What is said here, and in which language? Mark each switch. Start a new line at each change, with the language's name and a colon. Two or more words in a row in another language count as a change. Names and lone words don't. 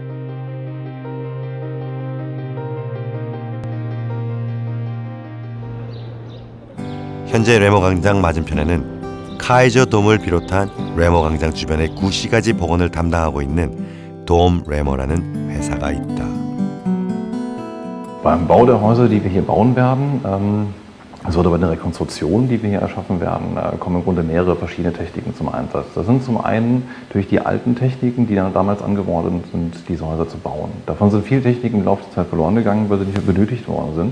Korean: 현재 레모 광장 맞은편에는 카이저 돔을 비롯한 레모 광장 주변의 구시가지 복원을 담당하고 있는 돔 레모라는 회사가 있다.
German: Beim Bau der Häuser, die wir hier bauen werden, also bei der Rekonstruktion, die wir hier erschaffen werden, kommen im Grunde mehrere verschiedene Techniken zum Einsatz. Das sind zum einen durch die alten Techniken, die dann damals angeordnet sind, diese Häuser zu bauen. Davon sind viele Techniken im Laufe der Zeit verloren gegangen, weil sie nicht mehr benötigt worden sind.